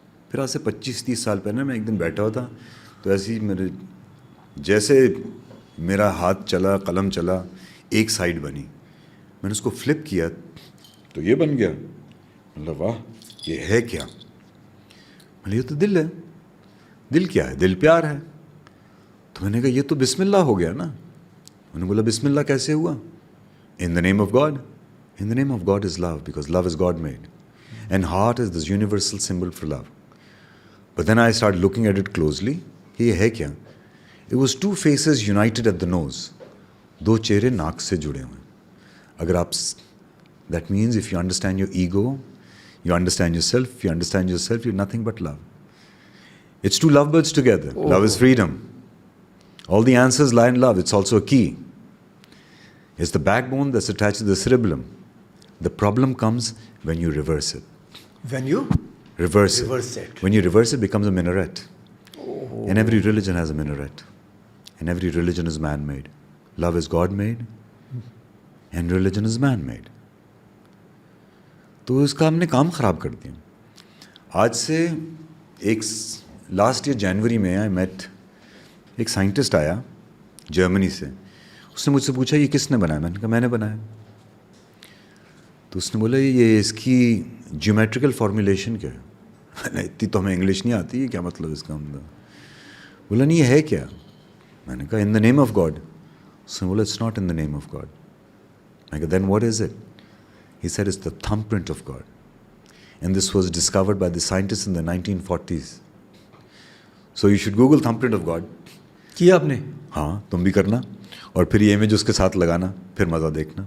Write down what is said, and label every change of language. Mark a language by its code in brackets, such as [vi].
[ur] پھر آج سے 25-30 سال پہلے میں ایک دن بیٹھا ہوا تھا, تو ایسے ہی جیسے میرا ہاتھ چلا, قلم چلا, ایک سائڈ بنی, میں نے اس کو فلپ کیا تو یہ بن گیا. مطلب واہ یہ ہے کیا؟ میں یہ تو دل ہے. دل کیا ہے؟ دل پیار ہے. تو میں نے کہا یہ تو بسم اللہ ہو گیا نا. میں نے بولا بسم اللہ کیسے ہوا؟ [en] In the name of God. In the name of God is love, because love is God made. And heart is this universal symbol for love. But then I started looking at it closely. [ur] یہ ہے کیا؟ [en] It was two faces united at the nose. [ur] دو چہرے ناک سے جڑے ہوئے. اگر آپ, [en] that means if you understand your ego, you understand yourself, you understand yourself, you're nothing but love. It's two lovebirds together. Oh. Love is freedom. All the answers lie in love. It's also a key. It's the backbone that's attached to the cerebellum. The problem comes when you reverse it. When you reverse it. When you reverse it, it becomes a minaret. Oh. And every religion has a minaret. And every religion is man-made. love is God made and religion is man made. [ur] تو اس کا ہم نے کام خراب کر دیا. آج سے ایک لاسٹ ایئر جنوری میں [en] I met [ur] ایک سائنٹسٹ آیا جرمنی سے. اس نے مجھ سے پوچھا یہ کس نے بنایا؟ میں نے کہا میں نے بنایا. تو اس نے بولا یہ اس کی جیومیٹریکل فارمولیشن کیا ہے؟ اتنی تو ہمیں انگلش نہیں آتی ہے، کیا مطلب اس کا؟ بولا نہیں یہ ہے کیا؟ میں نے کہا [en] In the name of God. [ur] اس نے بولا [en] It's not in the name of God. [ur] میں کہا [en] Then what is it? He said it's the thumbprint of God. And this was discovered by the scientists in the 1940s. So you should Google thumbprint of God. [ur] کیا آپ نے؟ ہاں تم بھی کرنا، اور پھر یہ امیج اس کے ساتھ لگانا، پھر مزہ دیکھنا.